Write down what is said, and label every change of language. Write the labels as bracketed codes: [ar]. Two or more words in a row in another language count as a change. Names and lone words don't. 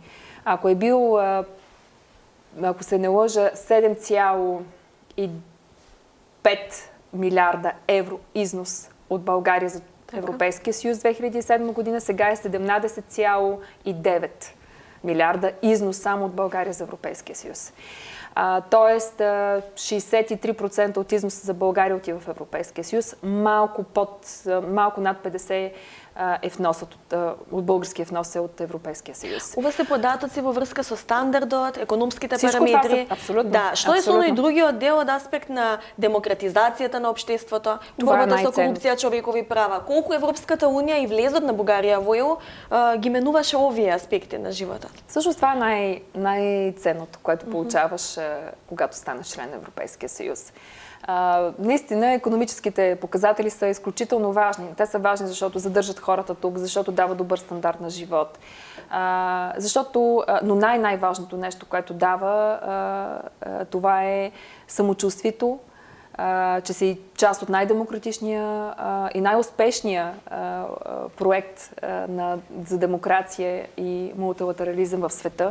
[bg] Ако е бил, ако се не лъжа, 7,5 милиарда евро износ от България за Европейския съюз 2007 година, сега е 17,9 милиарда износ само от България за Европейския съюз. Тоест 63% от износа за България отива в Европейския съюз, малко над 50% е вносът от българския внос е от Европейския съюз. [mk] Ова се податоци во врска со стандардот, економските [bg] Всичко [mk] параметри. [bg] Това абсолютно. [mk] Да, што е со и другиот дел од аспект на демократизацијата на општеството, борбата со корупција, човекови права. Колку Европската унија и влезот на Бугарија во ЕУ ги менуваше овие аспекти на животот? [bg] Всъщност това е най-ценното, което получаваш, когато станеш член на Европейския съюз. Наистина, икономическите показатели са изключително важни. Те са важни, защото задържат хората тук, защото дават добър стандарт на живот. Но най-важното нещо, което дава, това е самочувствието, че си част от най-демократичния и най-успешния проект за демокрация и мултилатерализъм в света.